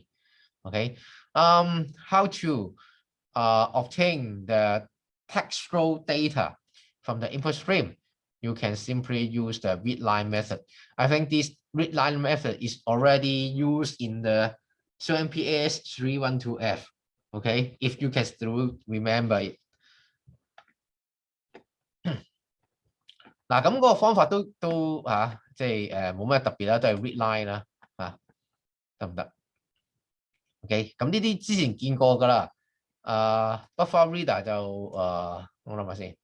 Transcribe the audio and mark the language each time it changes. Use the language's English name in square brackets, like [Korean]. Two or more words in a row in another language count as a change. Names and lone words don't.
[English] Okay, how to obtain the textual data from the input stream? You can simply use the readline method. I think this readline method is already used in the CMPS 312F. Okay, if you can still remember it. [Cantonese] 嗱，咁嗰個方法都即係冇咩特別啦，都係 readline 啦，得唔得 ？OK， 咁呢啲之前見過㗎啦。 [English] buffer reader [Cantonese] 就我諗下先，